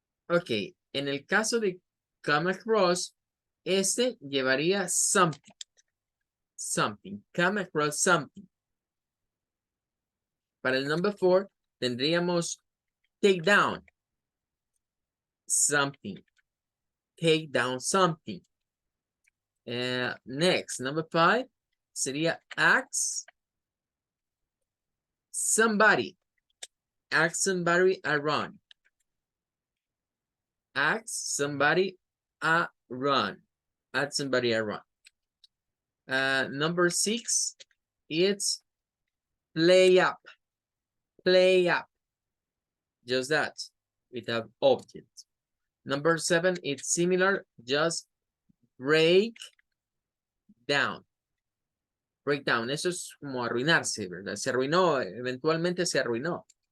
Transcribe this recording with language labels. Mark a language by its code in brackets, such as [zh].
[es] Ok, en el caso de come across, llevaría something. [en] Something, come across something. [es] Para el number 4, tendríamos take down. something. [en] Take down something. Next, number 5 sería ask somebody. Ask somebody around. Ask somebody around. Ask somebody around. Number 6, it's play up. Play up. Just that, without object. Number 7, it's similar, just break down. [es] Break down, eso es como arruinarse, ¿verdad? Se arruinó, eventualmente se arruinó.